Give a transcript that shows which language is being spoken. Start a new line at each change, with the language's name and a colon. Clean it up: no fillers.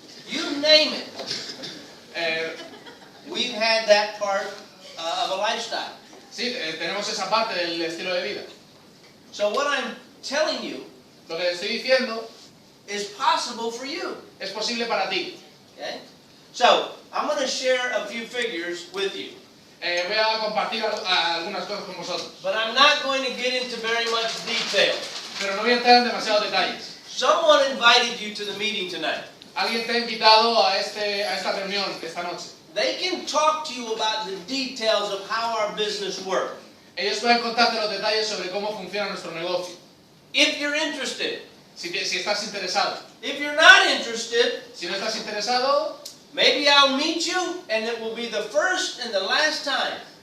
English: You name it. We've had that part of a lifestyle.
Spanish: Sí, tenemos esa parte del estilo de vida.
English: So what I'm telling you
Spanish: Lo que estoy diciendo
English: is possible for you.
Spanish: es posible para ti.
English: Okay? So I'm going to share a few figures with you.
Spanish: Voy a compartir algunas cosas con vosotros,
English: But I'm not going to get into very much detail.
Spanish: pero no voy a entrar en demasiados detalles.
English: Someone invited you to the meeting tonight.
Spanish: Alguien te ha invitado a esta reunión esta noche.
English: They can talk to you about the details of how our business works.
Spanish: Ellos pueden contarte los detalles sobre cómo funciona nuestro negocio.
English: If you're interested.
Spanish: Si estás interesado.
English: If you're not interested,
Spanish: Si no estás interesado,
English: maybe I'll meet you and it will be the first and the last time.